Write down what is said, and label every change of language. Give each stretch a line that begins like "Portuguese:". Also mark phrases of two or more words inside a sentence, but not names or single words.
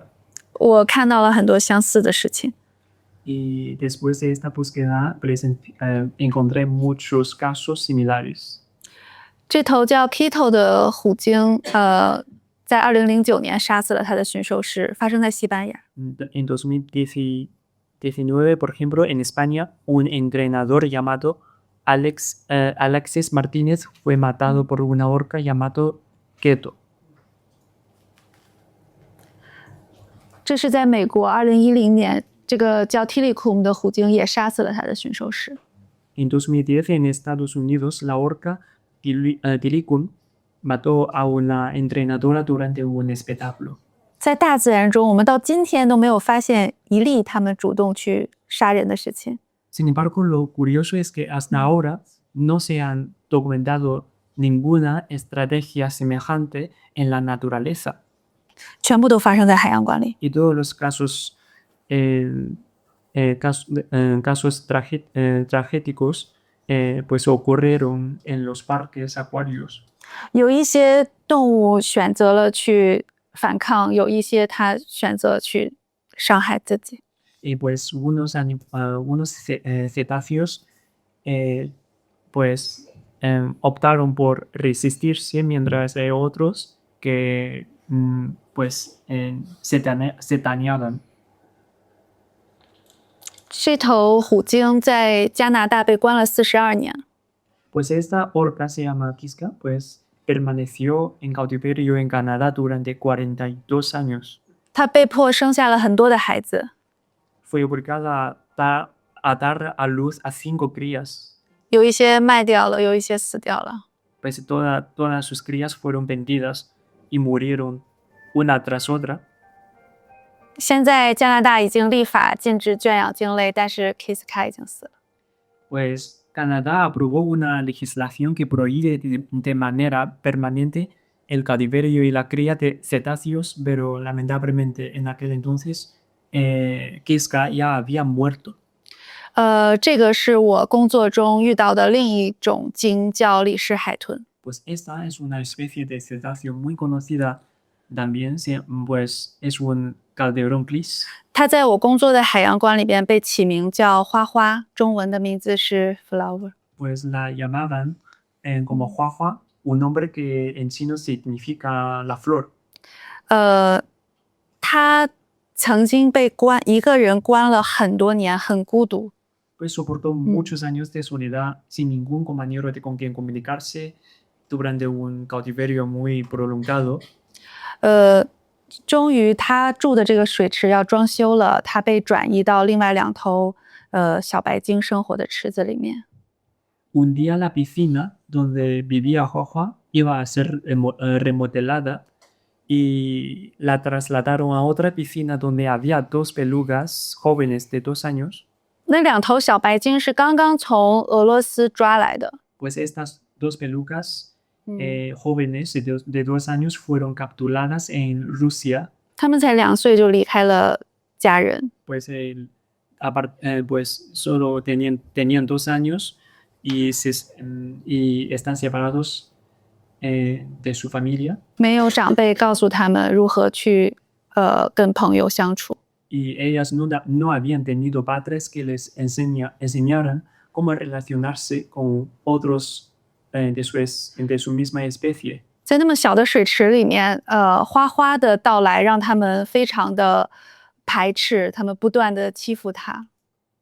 Chinese: 我看到了很多相似的事情。
Spanish: Y después de esta búsqueda encontré muchos casos similares.
Chinese: 这头叫 Kito 的虎鲸，在2009年杀死了他的驯兽师，发生在西班牙。
Spanish: En 2019, por ejemplo, en España, un entrenador llamado Alexis Martínez fue matado por una orca llamado Keto.
Chinese: 这是在美国2010年，这个叫 Tilikum 的虎鲸也杀死了他的驯兽师。
Spanish: En 2010, en Estados Unidos, la orca Tilikum mató a una entrenadora durante un espectáculo.
Chinese: 在大自然中，我们到今天都没有发现一例他们主动去杀人的事情。
Spanish: Sin embargo, lo curioso es que hasta ahora no se han documentado ninguna estrategia semejante en la naturaleza.
Chinese: 全部都发生在海洋馆里。
Spanish: Y todos los casos tragédicos pues ocurrieron en los parques acuarios.
Chinese: 有一些动物选择了去反抗，有一些它选择去伤害自己。
Spanish: Y pues unos cetáceos pues optaron por resistirse, mientras hay otros que pues se dañaban.
Chinese: 这头虎鲸在加拿大被关了42年。
Spanish: Pues esta orca se llama Kiska, pues permaneció en cautiverio en Canadá durante 42 años.
Chinese: 它被迫生下了很多的孩子，
Spanish: Fue obligada a dar a luz a 5 crías.
Chinese: 有一些卖掉了，有一些死掉了。
Spanish: Pues todas sus crías fueron vendidas y murieron una tras otra.
Chinese: 现在加拿大已经立法禁止圈养鲸类，但是 Kiska 已经死了。
Spanish: Pues Canadá aprobó una legislación que prohíbe de manera permanente el cautiverio y la cría de cetáceos, pero lamentablemente en aquel entonces Kiska ya había muerto.
Chinese: 这个是我工作中遇到的另一种鲸，叫李氏海豚。
Spanish: Pues esta es una especie de cetáceo muy conocida también, pues es un calderón gris.
Chinese: 它在我工作的海洋馆里边被起名叫花花，中文的名字是 flower。
Spanish: Pues la llamaban como Juajua, un nombre que en chino significa la flor.
Chinese: 它曾经被一个人关了很多年，很孤独。
Spanish: Pues soportó muchos años de soledad sin ningún compañero con quien comunicarse durante un cautiverio muy prolongado.
Chinese: 终于他住的这个水池要装修了，他被转移到另外2头小白鲸生活的池子里面。
Spanish: Un día la piscina donde vivía Juajua iba a ser remodelada y la trasladaron a otra piscina donde había 2 belugas jóvenes de 2 años.
Chinese: 那2头小白鲸是刚刚从俄罗斯抓来的。
Spanish: Pues estas 2 belugas jóvenes de 2 años fueron capturadas en Rusia.
Chinese: 他们才2岁就离开了家人。
Spanish: Pues, pues solo tenían 2 años y están separados de su familia.
Chinese: 没有长辈告诉他们如何去跟朋友相处。
Spanish: Y ellas no habían tenido padres que les enseñaran cómo relacionarse con otros de su misma especie.
Chinese: 在那么小的水池里面，花花的到来让他们非常的排斥，他们不断的欺负他。